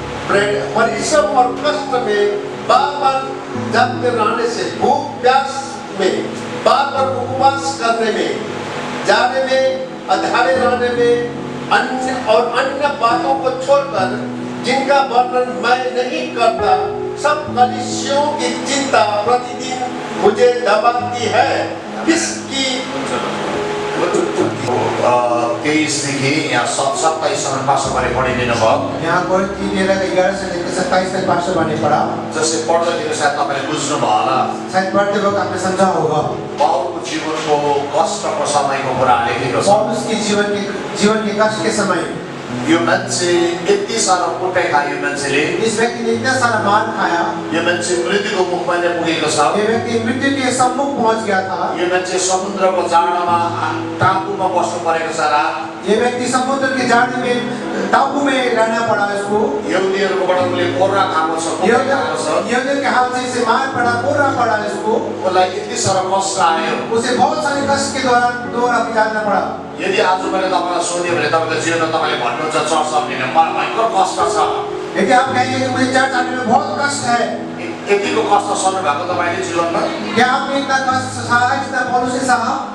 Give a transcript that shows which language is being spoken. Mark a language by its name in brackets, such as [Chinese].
[Hindi] परिश्रम और कष्ट में बार बार जागते रहने से, भूख प्यास में, बार बार उपवास करने में, जाने में, अधारे रहने में, अन्य बातों को छोड़कर जिनका वर्णन मैं नहीं करता, सब कलीसियों की चिंता प्रतिदिन मुझे दबाती है। किसकी [Nepali] तेईसदेखि यहाँ 27सम्म पास्टरले पढिदिनु भयो। [Hindi] यहाँ कोरिन्थी 11 से लेकर 27 तक पास्टर बानी पढ़ा। [Nepali] जसले पढ्दाखेरि सायद तपाईँले बुझ्नुभयो होला। [Hindi] शायद पढ़ते वक्त आपने समझा होगा। [Nepali] पाउलको जीवनको कष्टको समयको कुरा लेखेको छ। [Hindi] पौलुस के जीवन के कष्ट के समय [Nepali] यो मान्छे यति साह्रो कुटाइ खायो, मान्छेले [Hindi] इस व्यक्ति ने इतना सारा मार खाया। [Nepali] यो मान्छे मृत्युको मुखमा नै पुगेको छ। [Hindi] ये व्यक्ति मृत्यु के सम्मुख पहुंच गया था। [Nepali] यो मान्छे समुद्रको जाडोमा टापुमा बस्नु परेको छ रात। [Hindi] ये व्यक्ति समुद्र के जाड़े में टापू में रहना पड़ा इसको। [Nepali] यहुदीहरूकोबाट उसले कोर्रा खाएको छ, [Hindi] यहूदियों के हाथ से इसे मार पड़ा, कोर्रा पड़ा इसको। [Nepali] उसलाई यति साह्रो कष्ट आयो। [Hindi] उसे बहुत सारे कष्ट के दौरान गुजारना पड़ा। [Nepali] यदि आज मैले तपाईँलाई सोधेँ भने तपाईँको जीवनमा तपाईँले भन्नुहुन्छ चर्च आउने मलाई भयङ्कर कष्ट छ। [Hindi] यदि आप कहेंगे कि मुझे चर्च आने में बहुत कष्ट है, [Nepali] यतिको कष्ट सहनु भएको तपाईँले जीवनमा? [Hindi] क्या आपने इतना कष्ट सहा है जितना पौलुस ने सहा?